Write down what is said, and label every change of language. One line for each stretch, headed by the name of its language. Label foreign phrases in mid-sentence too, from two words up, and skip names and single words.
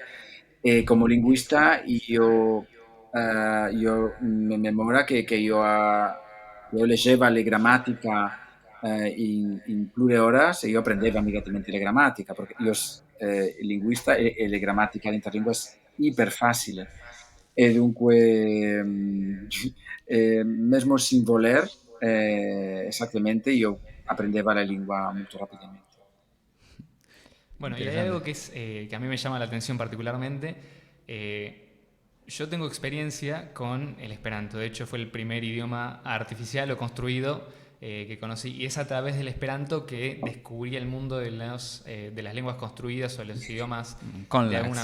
Interlingua: E come linguista io mi memora che io leggevo le grammatica in plure horas e io apprendevo immediatamente le grammatica, perché io linguista e le grammatica interlingua è iper facile. E dunque, mesmo sin voler, esattamente, io apprendevo la lingua molto rapidamente.
Spanish: Bueno, y hay Interesante. algo que a mí me llama la atención particularmente. Eh, yo tengo experiencia con el Esperanto. De hecho, fue el primer idioma artificial o construido que conocí. Y es a través del Esperanto que descubrí el mundo de las lenguas construidas o los idiomas de alguna